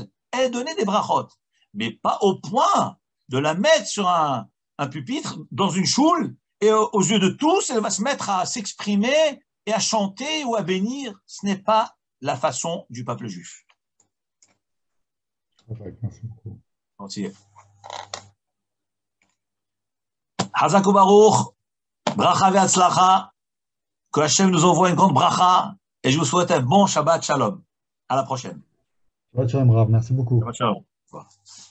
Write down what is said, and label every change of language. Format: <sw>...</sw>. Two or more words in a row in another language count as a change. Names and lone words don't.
<fr>Elle donnait des brachot, mais pas au point de la mettre sur un pupitre dans une choule, et aux yeux de tous, elle va se mettre à s'exprimer et à chanter ou à bénir. Ce n'est pas la façon du peuple juif. Merci beaucoup. Entier.</fr> <he>חזק ברוך, ברכה והצלחה,</he> <fr>que Hachem nous envoie une grande bracha, et je vous souhaite un bon</fr> <he>שבת שלום.</he> <fr>À la prochaine.</fr> <he>שבת שלום, רב.</he> <fr>Merci beaucoup.</fr> <he>שבת שלום.</he>